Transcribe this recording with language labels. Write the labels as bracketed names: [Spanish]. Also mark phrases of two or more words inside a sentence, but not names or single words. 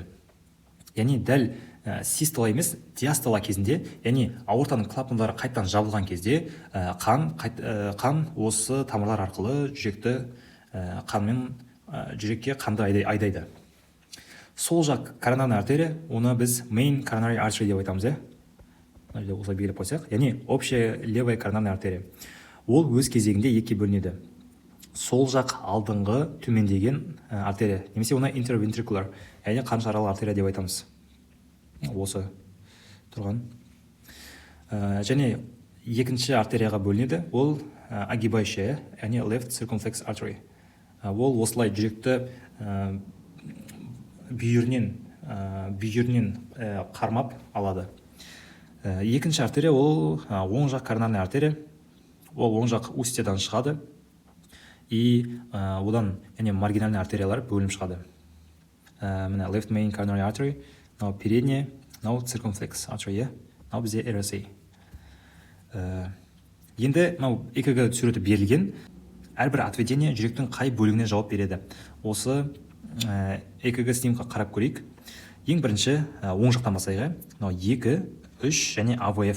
[Kazakh] Яғни дәл систола емес, диастола кезінде, яғни аортаның клапандары қайттан жабылған кезде қан осы тамырлар арқылы жүрекке қанды айдайды. Сол жақ коронарный артерия, оны біз [English] main coronary artery [Kazakh] деп айтамыз. Осылай белгілеп қойсақ, яғни [Russian] общая левая коронарная артерия. [Kazakh] Ол өз кезегінде екіге бөлінеді. Сол жақ алдыңғы төмендеген артерия, немесе оны интервентрикуляр, яғни қаншаралы артерия деп айтамыз. Осы тұрған. Және екінші артерияға бөлінеді, ол огибающая, яғни [English] left circumflex artery. [Kazakh] Ол осылай жүректі бүйірінен қармап алады. Екінші артерия ол оң жақ коронарный артерия. Ол оң жақ устьядан шығады. И одан маргинальный артериялар бөлініп шығады. [English] Мына left main coronary artery, передняя, circumflex artery, [Kazakh] бізде RSA. Енді мынау ЭКГ суреті берілген. Әрбір отведение жүректің қай бөлігіне жауап береді. Осы ЭКГ снимка қарап көрейік. Ең бірінші оң жақтан бастайық. Мынау 2, 3 және АВФ.